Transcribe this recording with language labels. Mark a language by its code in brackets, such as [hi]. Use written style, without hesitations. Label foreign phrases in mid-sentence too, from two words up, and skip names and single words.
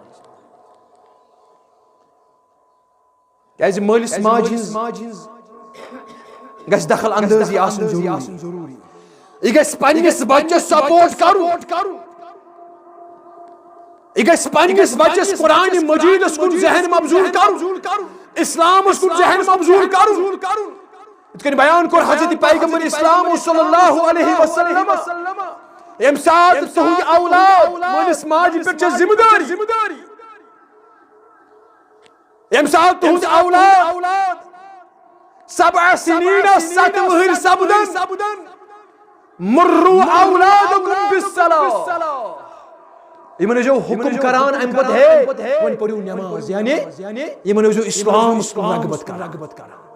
[ks] کیازِ مٲلِس ماجہِ ہٕنٛز گژھِ دخل اندٲزی آسٕنۍ ضروٗری یہِ گژھِ پننِس بچس سپورٹ کرُن یہِ گژھِ پننِس بچس قرآن مجیدس کُن ذہن مبذول کرُن اسلامس کُن ذہن مبذول کرُن یِتھ کٔنۍ بیان کوٚر حضرت پیغمبر اسلام [ar] صلی اللہ علیہ وسلم [ks] ییٚمہِ ساتہٕ تُہُنٛد اولاد مٲلِس ماجہِ پٮ۪ٹھ چھِ ذمہٕ دٲری ییٚمہِ ساتہٕ تُہُنٛد اولاد 7 سنین 7 وٕہٕرۍ سپدن [ar] مروا اولادکم بالصلاۃ [ks] یمن ٲسِو حکم کران امہِ پتہٕ ہے وۄنۍ پٔرِو نٮ۪ماز یعنی یمن ٲسِو اسلامس کُن رغبت کران